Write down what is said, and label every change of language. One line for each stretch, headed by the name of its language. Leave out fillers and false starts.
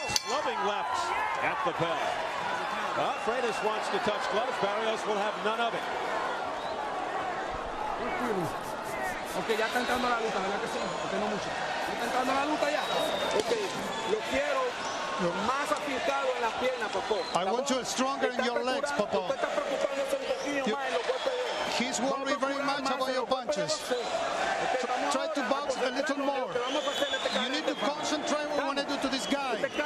English: Loving left at the bell. Well, Freitas wants to touch gloves. Barrios will have none of it.
Spanish: Ok, ya está entrando la luta, ¿verdad que sí? Ok, no mucho. ¿Ya está entrando la luta ya? Ok, lo quiero más afincado en las piernas, Popó.
English: I want you stronger in your legs, Popó.
Spanish: Usted está preocupándose un poquillo más en los golpes de...
English: He's worried very much about your punches. Try to box a little more. You need to concentrate on what you want to do to this guy.